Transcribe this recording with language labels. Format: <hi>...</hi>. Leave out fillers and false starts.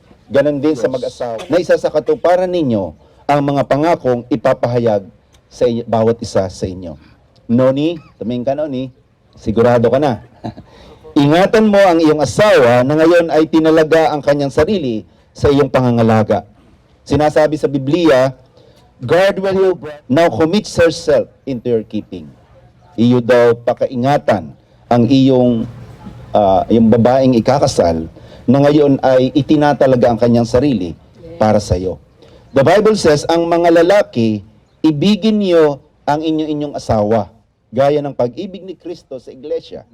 <tl>Ganon din sa mag-asawa na isa sa katuparan ninyo ang mga pangakong ipapahayag sa bawat isa sa inyo. Noni, tumingin ka Noni, sigurado ka na. Ingatan mo ang iyong asawa na ngayon ay tinalaga ang kanyang sarili sa iyong pangangalaga. Sinasabi sa Biblia,</tl> <en>guard well your breath, now commits herself into your keeping.</en> <tl>Iyo daw pakaingatan ang iyong babaeng ikakasal na ngayon ay itinatalaga ang kanyang sarili para sa iyo.</tl> <en>The Bible says,</en> <tl>ang mga lalaki, ibigin niyo ang inyong asawa, gaya ng pag-ibig ni Kristo sa iglesia.</tl>